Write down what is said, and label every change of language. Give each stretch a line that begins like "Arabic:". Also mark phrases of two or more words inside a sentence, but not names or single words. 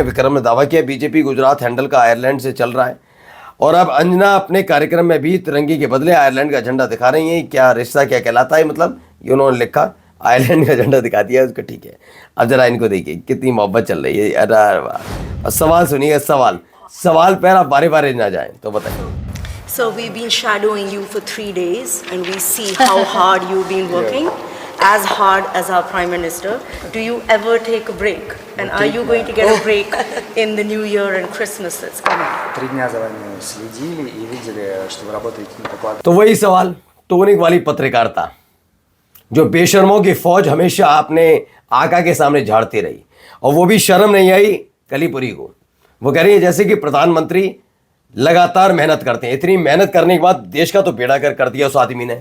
Hindi: विक्रम ने दावा किया बीजेपी गुजरात हैंडल का आयरलैंड से चल रहा है, और अब अंजना अपने कार्यक्रम में भी तिरंगे के बदले आयरलैंड का झंडा दिखा रही है। क्या रिश्ता क्या कहलाता है, मतलब ये उन्होंने लिखा, आयरलैंड का झंडा दिखा दिया उसको, ठीक है। अब जरा इनको देखिए कितनी मोहब्बत चल रही है। अरे वाह, सवाल सुनिए, सवाल पर आप बारे बारे ना जाएं तो बताइए।
English: So we've been shadowing you for 3 days and we see how hard you've been working, as hard as our Prime Minister. Do you ever take a break? And are you going to get a break in the New Year and Christmas that's coming?
Russian: 3 дня за вами следили и видели, что вы работаете не по плану.
Hindi: तो वही सवाल, टोनिक वाली पत्रकारिता, जो बेशर्मों की फौज हमेशा आपने आका के सामने झाड़ती रही, और वो भी शर्म नहीं आई कलीपुरी को। वो कह रही है जैसे कि प्रधानमंत्री लगातार मेहनत करते हैं, इतनी मेहनत करने के बाद देश का तो बेड़ा कर दिया उस आदमी ने।